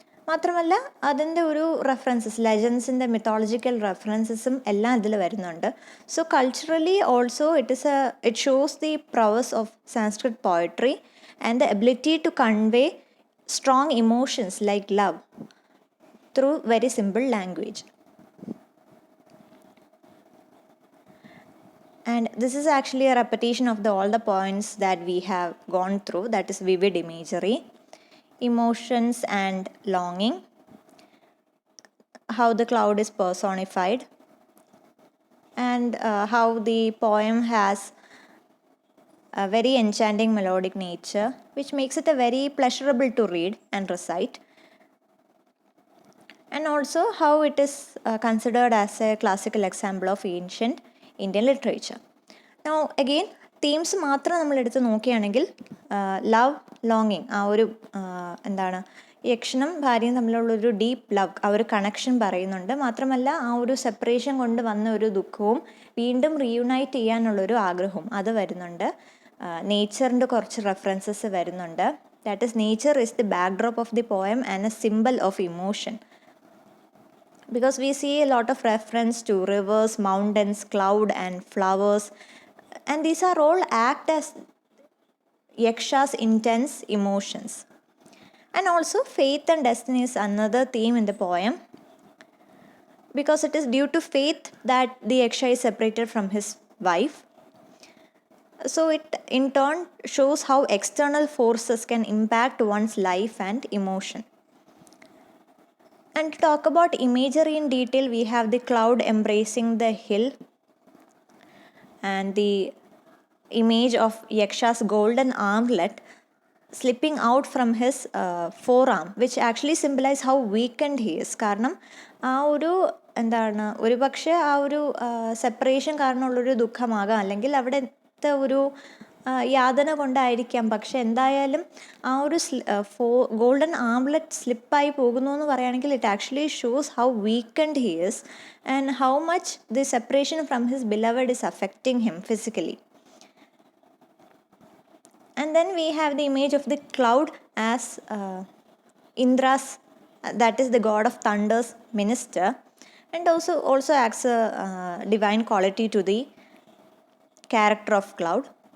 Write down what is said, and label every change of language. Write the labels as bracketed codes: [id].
[ml] മാത്രമല്ല അതിൻ്റെ ഒരു റെഫറൻസസ്, ലെജൻസിൻ്റെ മിത്തോളജിക്കൽ റെഫറൻസസും എല്ലാം ഇതിൽ വരുന്നുണ്ട്. [en] So culturally also it shows the prowess of Sanskrit poetry and the ability to convey strong emotions like love through very simple language. And this is actually a repetition of all the points that we have gone through, that is vivid imagery, emotions and longing, how the cloud is personified, and how the poem has a very enchanting melodic nature, which makes it a very pleasurable to read and recite, and also how it is considered as a classical example of ancient Indian literature. Now again, [ml] themes മാത്രം നമ്മളെടുത്ത് നോക്കുകയാണെങ്കിൽ love, ലോങ്ങിങ്, ആ ഒരു എന്താണ്, യക്ഷനും ഭാര്യയും തമ്മിലുള്ളൊരു deep love, ആ ഒരു connection പറയുന്നുണ്ട്. മാത്രമല്ല ആ ഒരു സെപ്പറേഷൻ കൊണ്ട് വന്ന ഒരു ദുഃഖവും വീണ്ടും റീയുണൈറ്റ് ചെയ്യാനുള്ളൊരു ആഗ്രഹവും അത് വരുന്നുണ്ട്. നേച്ചറിൻ്റെ കുറച്ച് റെഫറൻസസ് വരുന്നുണ്ട്. [en] That is nature is the backdrop of the poem and a symbol of emotion, because we see a lot of reference to rivers, mountains, cloud and flowers, and these are all act as yaksha's intense emotions. And also faith and destiny is another theme in the poem, because it is due to faith that the yaksha is separated from his wife. So it in turn shows how external forces can impact one's life and emotion. And to talk about imagery in detail, we have the cloud embracing the hill and the image of Yaksha's golden armlet slipping out from his forearm, which actually symbolize how weakened he is. [ml] കാരണം ആ ഒരു എന്താണ്, ഒരു പക്ഷേ ആ ഒരു separation കാരണമുള്ളൊരു ദുഃഖമാകാം, അല്ലെങ്കിൽ അവിടുത്തെ ഒരു യാതന കൊണ്ടായിരിക്കാം. പക്ഷെ എന്തായാലും ആ ഒരു ഗോൾഡൻ ആംലെറ്റ് സ്ലിപ്പായി പോകുന്നു എന്ന് പറയുകയാണെങ്കിൽ [en] It actually shows how weakened he is and how much the separation from his beloved is affecting him physically. And then we have the image of the cloud as Indra's, that is the god of thunder's minister, and also acts a divine quality to the character of cloud.